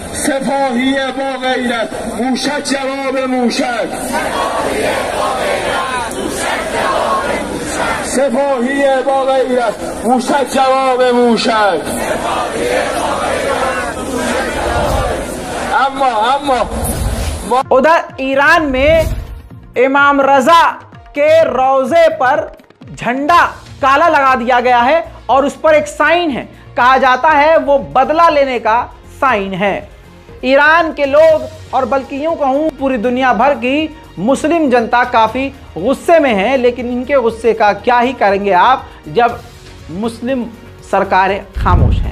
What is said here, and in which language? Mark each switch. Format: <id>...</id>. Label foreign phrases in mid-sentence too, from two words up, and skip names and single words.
<fa>سپاهی با غیرت موشک جواب موشک سپاهی با غیرت موشک جواب موشک اما</fa> <hi>उधर ईरान में इमाम रजा के रोजे पर झंडा काला लगा दिया गया है और उस पर एक साइन है, कहा जाता है वो बदला लेने का साइन है। ईरान के लोग और बल्कि यूं कहूं पूरी दुनिया भर की मुस्लिम जनता काफी गुस्से में है, लेकिन इनके गुस्से का क्या ही करेंगे आप जब मुस्लिम सरकारें खामोश हैं।</hi>